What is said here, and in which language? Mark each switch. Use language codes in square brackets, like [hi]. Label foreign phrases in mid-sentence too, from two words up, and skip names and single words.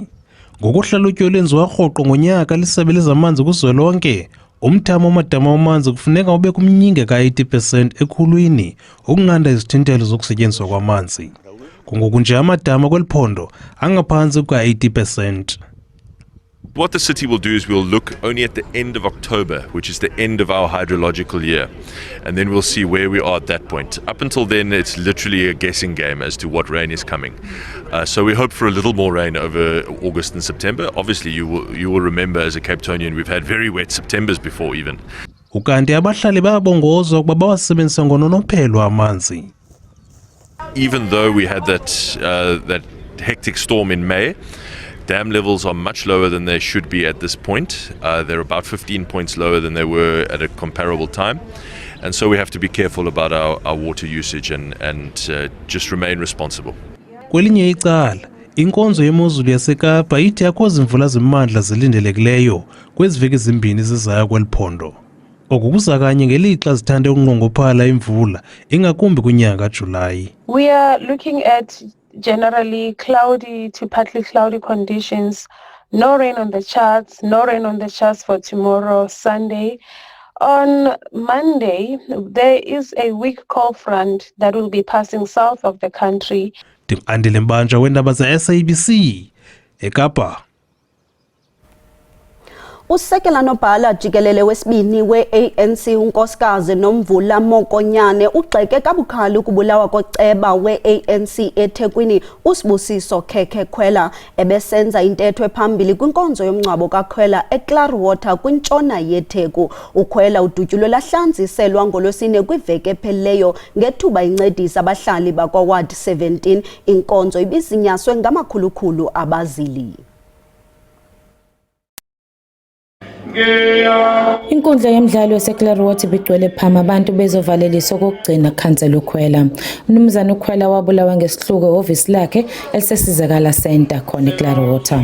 [xh] Ngokuhlalutyo olwenziwa rhoqo ngonyaka lisebe lezamanzi kuzwelonke, umthamo wamadama wamanzi kufuneka ube kumnyinge ka-80% ekhulwini ukunqanda izithintelo zokusetyenziswa kwamanzi. Kungoku nje amadama kweli phondo angaphantsi kuka-80%. [en] What the city will do is we'll look only at the end of October, which is the end of our hydrological year, and then we'll see where we are at that point. Up until then, it's literally a guessing game as to what rain is coming. So we hope for a little more rain over August and September. Obviously, you will remember as a Cape Townian, we've had very wet Septembers before even. [xh] Ukanti abahlali bayabongozwa ukuba bawasebenzisa ngononophelo amanzi. [en] Even though we had that hectic storm in May, dam levels are much lower than they should be at this point. They're about 15 points lower than they were at a comparable time. And so we have to be careful about our water usage and just remain responsible. [xh] Kwelinye icala, inkonzo yemozulu yaseKapa ithi akho zimvula zimandla zilindelekileyo kweziveki ezimbini zizayo kweliphondo. Oku kuza kanye ngelixa zithande ukunqongophala imvula ingakumbi kwinyanga kaJulayi. [en] We are looking at generally cloudy to partly cloudy conditions. No rain on the charts, no rain on the charts for tomorrow, Sunday. On Monday, there is a weak cold front that will be passing south of the country. [xh] Andile Mbanja weendaba ze-SABC eKapa. Usekela nobhala jikelele wesibini we-ANC unkosikazi Nomvula Mokonyane ugxeke kabukhali ukubulawa koceba we-ANC eThekwini uSibusiso Khekhe Khwela ebesenza intetho ephambili kwinkonzo yomngcwabo kaKhwela eClearwater kwintshona yeTheku. uKhwela udutyulwe lahlanziselwa ngolwesine kwiveki ephelileyo ngethuba incedisa abahlali bakwa-Ward 17. Inkonzo ibizinyaswe ngamakhulukhulu abazili. Inkundla yemidlalo yaseClearwater bigcwele phama abantu bezovalelisa okugcina khansela uKhwela. Umnumzana uKhwela wabulawa ngesihluku ehhovisi lakhe elisesizakala center khona eClearwater.